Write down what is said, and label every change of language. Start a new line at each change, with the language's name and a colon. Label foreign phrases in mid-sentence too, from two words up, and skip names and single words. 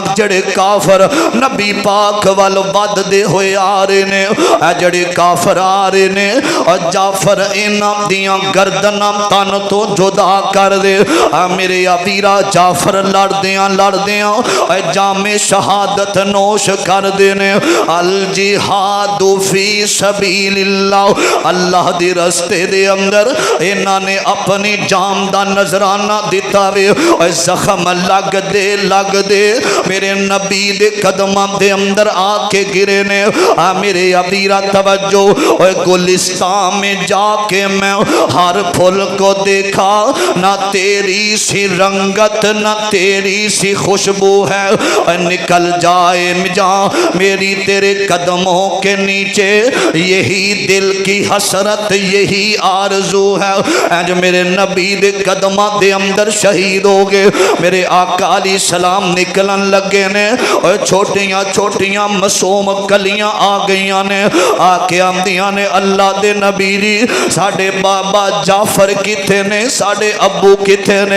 Punjabi: جڑے کافر نبی پاک وال ودھدے ہوئے آ رہے نے، جڑے کافر آ رہے نے، اور جعفر انہاں دیاں گردناں تن تو جدا کر دے. میرے ابیرا جعفر لڑدیاں جامے شہادت نوش کر دینے.
Arabic: الجهاد في سبيل الله,
Punjabi: اللہ دے رستے دے اندر انہاں نے اپنی جان دا نذرانہ دتا وے. زخم لگ دے میرے نبی دے قدماں دے اندر آکے گرے نے. میرے ابیرا توجو,
Urdu: گلستان میں جاکے میں ہر پھول کو دیکھا، نہ تیری سی رنگت نہ تیری سی خوشبو ہے. نکل جائے جا میری تیرے قدموں کے نیچے، یہی دل کی حسرت یہی آرزو ہے.
Punjabi: آج میرے نبی دے قدماں دے اندر شہید ہو گئے. میرے آقا علیہ السلام نکلن لگے نے، اور چھوٹیاں چھوٹیاں معصوم کلیاں آ گئی نے، آکے آندیاں نے اللہ دے نبی جی ساڈے بابا جعفر کتھے نے، ساڈے ابو کتھے نے, साडे अब्बू किथे ने।